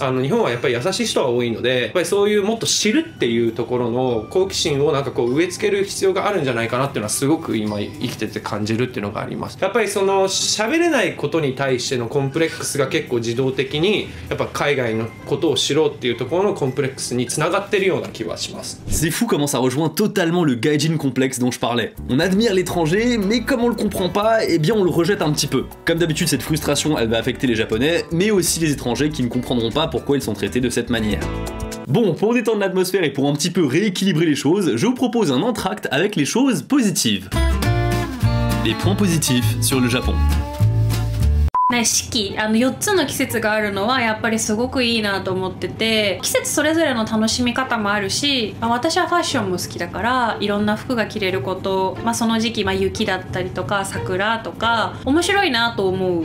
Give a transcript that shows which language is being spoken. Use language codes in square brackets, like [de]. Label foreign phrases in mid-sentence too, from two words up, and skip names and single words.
[ja] 日本はやっぱり優しい人が多いので、やっぱりそういうもっと知るっていうところの好奇心をなんかこう植え付ける必要があるんじゃないかなっていうのはすごく今生きてて感じるっていうのがあります。やっぱりその喋れないことに対してのコンプレックスが結構自動的にやっぱ海外のことを知ろうっていうところのコンプレックスにつながってるような気はします。 [fr] C'est fou comment ça rejoint totalement le gaijin complexe dont je parlais. On admire l'étranger, mais comme on le comprend pas, eh bien on le rejette un petit peu. Comme d'habitude, cette frustration, elle va affecter les Japonais, mais aussi les étrangers qui ne comprendront pas pourquoi ils sont traités de cette manière. Bon, pour détendre l'atmosphère et pour un petit peu rééquilibrer les choses, je vous propose un entracte avec les choses positives. Les points positifs sur le Japon. [ja] ね、四季4つの季節があるのはやっぱりすごくいいなと思ってて、季節それぞれの楽しみ方もあるし、私はファッションも好きだからいろんな服が着れること、その時期、雪だったりとか桜とか面白いなと思う。